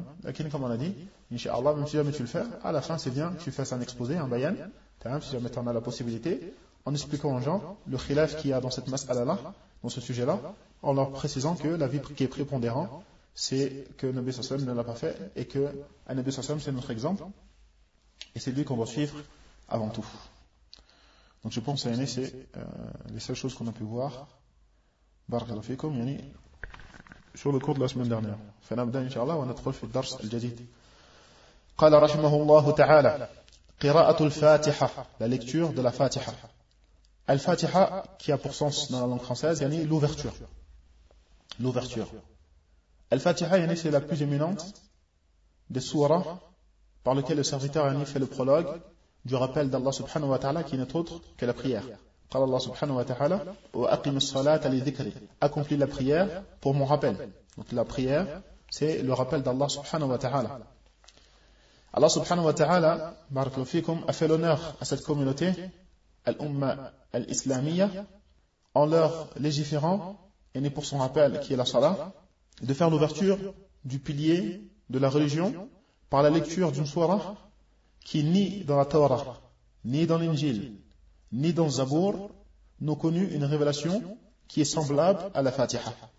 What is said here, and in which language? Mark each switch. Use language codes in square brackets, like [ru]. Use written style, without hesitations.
[fr] Lakin, comme on a dit, Inch'Allah, même si jamais tu le fais, à la fin, c'est bien que tu fasses un exposé, un bayan, si jamais tu en as la possibilité, en expliquant aux gens le khilaf qu'il y a dans cette mas'ala-là, dans ce sujet-là, en leur précisant que la vie qui est prépondérant, c'est que le Nabi Sassam ne l'a pas fait et que le Nabi Sassam, c'est notre exemple et c'est lui qu'on doit suivre avant tout. Donc je pense, Yannis, c'est les seules choses qu'on a pu voir. Barakallahu fikum, Yannis. Sur le cours de la semaine dernière. [ar] فنبدا ان شاء الله وندخل في الدرس الجديد. قال رحمه الله تعالى قراءة الفاتحة, [fr] la lecture de la Fatiha. Al Fatiha qui a pour sens dans la langue française yani l'ouverture. L'ouverture. Al Fatiha yani c'est la plus éminente des sourates par lesquelles le serviteur yani fait le prologue du rappel d'Allah subhanahu wa ta'ala qui n'est autre que la prière. [ar] قال الله سبحانه وتعالى وأقم الصلاة لذكري. [fr] Accomplis la prière pour mon rappel. Donc la prière, c'est le rappel d'Allah سبحانه وتعالى. Allah سبحانه وتعالى [ar] بارك الله فيكم [fr] a fait l'honneur à cette communauté, l'umma al-islamiyya, en leur légiférant et né pour son rappel qui est la salat, de faire l'ouverture du pilier de la religion par la lecture d'une sourate qui ni dans la Torah ni dans l'Injil ni dans Zabour, n'ont connu une révélation qui est semblable à la Fatiha.